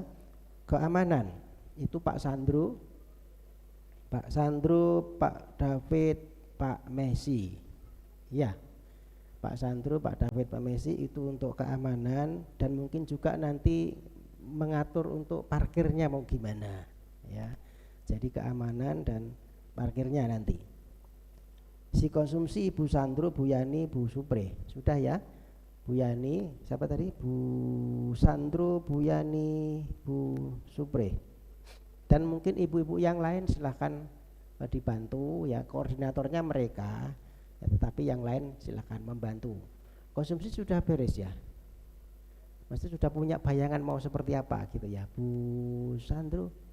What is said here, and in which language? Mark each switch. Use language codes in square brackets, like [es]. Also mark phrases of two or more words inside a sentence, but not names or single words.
[id] Keamanan itu Pak Sandro, Pak David, Pak Messi ya. Pak Sandro, Pak David, Pak Messi itu untuk keamanan, dan mungkin juga nanti mengatur untuk parkirnya mau gimana ya. Jadi keamanan dan parkirnya nanti. Si konsumsi Ibu Sandro, Bu Yani, Bu Supre sudah ya. Bu Yani, siapa tadi? Bu Sandro, Bu Yani, Bu Supre. Dan mungkin ibu-ibu yang lain silahkan dibantu ya, koordinatornya mereka ya, tetapi yang lain silahkan membantu. Konsumsi sudah beres ya, Mesti sudah punya bayangan mau seperti apa gitu ya Bu Sandro.